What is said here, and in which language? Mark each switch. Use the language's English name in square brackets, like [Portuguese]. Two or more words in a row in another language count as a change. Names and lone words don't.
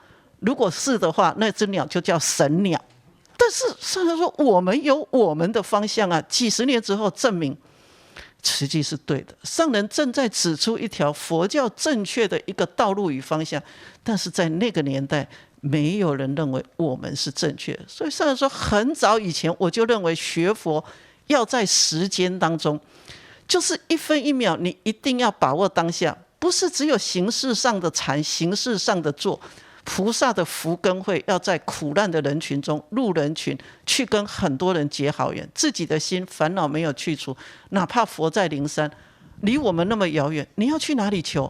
[Chinese] 如果是的話，那隻鳥就叫神鳥。但是上人說我們有我們的方向幾十年之後證明慈濟是對的，上人正在指出一條佛教正確的一個道路與方向，但是在那個年代沒有人認為我們是正確的。所以上人說很早以前我就認為學佛要在時間當中，就是一分一秒你一定要把握當下，不是只有形式上的禪，形式上的坐。菩薩的福跟慧要在苦難的人群中入人群，去跟很多人結好緣，自己的心煩惱沒有去除，哪怕佛在靈山離我們那麼遙遠，你要去哪裡求？